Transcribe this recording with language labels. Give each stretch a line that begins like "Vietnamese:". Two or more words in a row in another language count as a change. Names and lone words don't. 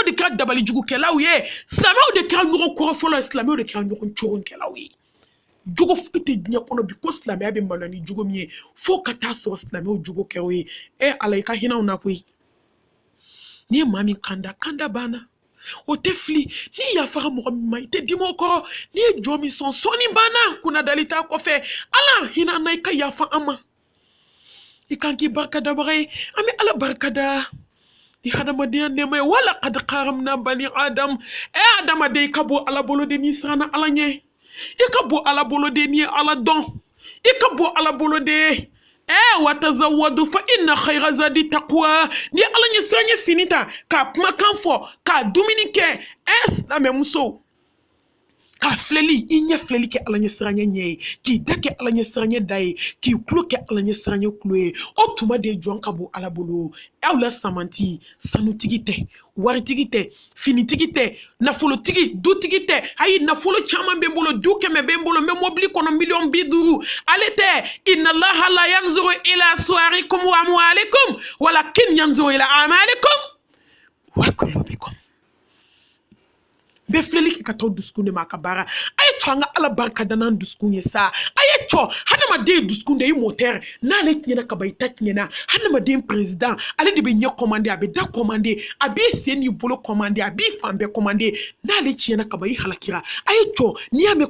Bambara: de kɛra dabalijugukɛlaw ye silamɛw de kɛra ɲɔgɔn kɔrɔfɔlɔ ye silamɛw de kɛra ɲɔgɔn coronkɛlaw ye jogo foyi tɛ diɲɛ kɔnɔ bi ko silamɛya bɛ maloya ni jogo min ye fo ka taa sɔrɔ silamɛw jogo kɛ o ye ala i ka hinɛw na koyi n'i ye maa min kanda banna o tɛ fili n'i yafara mɔgɔ min ma i tɛ dimi o kɔrɔ n'i ye jɔ min sɔn sɔɔni banna kunnadali t'a kɔfɛ ala hinɛ na i ka yafa an ma i kan k'i barikadabaga ye an bɛ ala barikada ni hadamadenya nɛɛma ye
Arabic: ولقد كرمنا بني آدم
Bambara: adamaden i ka bɔ ala bolo de n'i siranna ala ɲɛ i ka bɔ ala bolo de n'i ye ala dɔn i ka bɔ ala bolo de
Arabic: وتزودوا فإن خير الزاد التقوى
Bambara: ni ala ɲɛ siran ye fini ta k'a kumakan fɔ k'a dumuni kɛ silamɛ muso k'a filɛli i ɲɛ filɛli kɛ ala ɲɛ siranɲɛ ɲɛ ye k'i da kɛ ala ɲɛ siranɲɛ da ye k'i tulo kɛ ala ɲɛ siranɲɛ tulo ye o tuma de jɔn ka bɔ ala bolo aw la samanti sanutigi tɛ waritigi tɛ finitigi tɛ nafolotigi dutigi tɛ ayi nafolo caman bɛ n bolo du 100 bɛ n bolo n bɛ mobili kɔnɔ miliyɔn 50 ale tɛ
Arabic: إن الله لا ينظر إلى صوركم وأموالكم ولكن ينظر إلى أعمالكم وقلوبكم
Bambara: bɛ filɛli kɛ ka taa dusukun de ma a ka baara a ye cɔ an ka ala barika da n'an dusukun ye sa a ye cɔ hadamaden ye dusukun de ye motɛri n'ale tiɲɛna kaba i ta tiɲɛna hadamaden président ale de bɛ ɲɛ kɔmande a bɛ da kɔmande a b'i sen n'i bolo kɔmande a b'i fan bɛɛ kɔmande n'ale tiɲɛna kaba i halakira a ye cɔ n'i y'a mɛn